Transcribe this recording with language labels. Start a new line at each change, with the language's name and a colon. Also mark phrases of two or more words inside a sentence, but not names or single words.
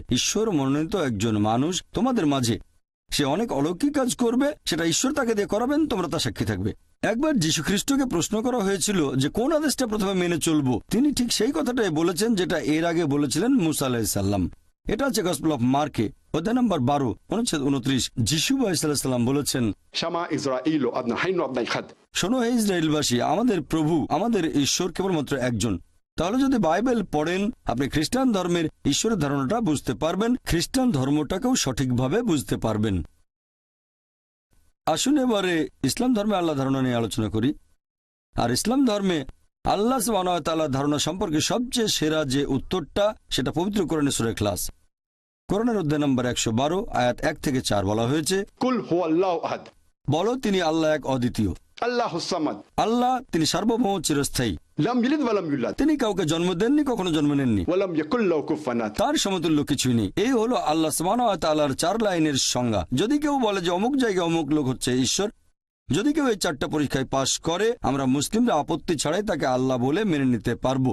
Bangla: ঈশ্বর মনোনীত একজন মানুষ তোমাদের মাঝে, সে অনেক অলৌকিক কাজ করবে, সেটা ঈশ্বর তাকে দিয়ে করাবেন, তোমরা তার সাক্ষী থাকবে। একবার যীশু খ্রিস্টকে প্রশ্ন করা হয়েছিল যে কোন আদেশটা প্রথমে মেনে চলবো, তিনি ঠিক সেই কথাটাই বলেছেন যেটা এর আগে বলেছিলেন মুসা
Arabic: عليه السلام.
Bangla: এটা আছে গসপেল অফ মার্কে অধ্যায় নম্বর 12 অনুচ্ছেদ 29। যিশু
Arabic: عليه السلام
Bangla: বলেছেন,
Hebrew: שמע ישראל אדני אלהינו אדני אחד.
Bangla: শোনো হে ইসরায়েলবাসী, আমাদের প্রভু আমাদের ঈশ্বর কেবলমাত্র একজন। তাহলে যদি বাইবেল পড়েন, আপনি খ্রিস্টান ধর্মের ঈশ্বরের ধারণাটা বুঝতে পারবেন, খ্রিস্টান ধর্মটাকেও সঠিকভাবে বুঝতে পারবেন। আসুন এবারে ইসলাম ধর্মে আল্লাহ ধারণা নিয়ে আলোচনা করি। আর ইসলাম ধর্মে
Arabic: الله سبحانه وتعالى
Bangla: ধারণা সম্পর্কে সবচেয়ে সেরা যে উত্তরটা, সেটা পবিত্র কোরআনে সূরা ইখলাস। কোরআনের অধ্যায় নম্বর 112 আয়াত 1 থেকে 4 বলা হয়েছে,
Arabic: قل هو الله أحد,
Bangla: বলো তিনি আল্লাহ এক অদ্বিতীয়।
Arabic: الله الصمد,
Bangla: আল্লাহ তিনি সার্বভৌম চিরস্থায়ী।
Arabic: لم يلد ولم يولد,
Bangla: তিনি কাউকে जन्म দেননি, কখনো জন্ম নেননি,
Arabic: ولم يكن له كفوا أحد.
Bangla: তার সমতুল্য কিছুই নেই। এই হলো
Arabic: الله سبحانه وتعالى
Bangla: 4 লাইনের সংজ্ঞা। যদি কেউ বলে যে অমুক জায়গায় অমুক লোক হচ্ছে ঈশ্বর, যদি কেউ এই 4টা পরীক্ষায় পাশ করে, আমরা মুসলিমরা আপত্তি ছাড়াই তাকে আল্লাহ বলে মেনে নিতে পারবো।